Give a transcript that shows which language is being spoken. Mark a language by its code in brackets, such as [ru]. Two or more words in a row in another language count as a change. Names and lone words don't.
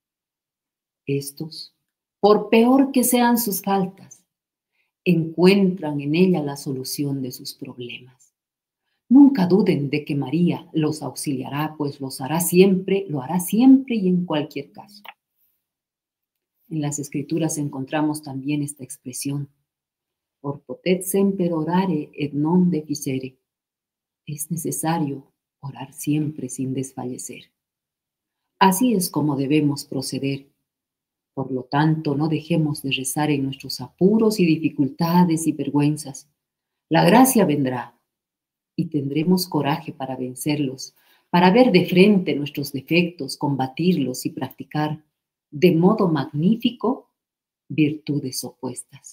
[es] Estos, por peor que sean sus faltas, encuentran en ella la solución de sus problemas. Nunca duden de que María los auxiliará, pues lo hará siempre y en cualquier caso. En las Escrituras encontramos también esta expresión: [la] Or potet semper orare et non deficere. [es] Es necesario orar siempre sin desfallecer. Así es como debemos proceder. Por lo tanto, no dejemos de rezar en nuestros apuros y dificultades y vergüenzas. La gracia vendrá y tendremos coraje para vencerlos, para ver de frente nuestros defectos, combatirlos y practicar de modo magnífico virtudes opuestas.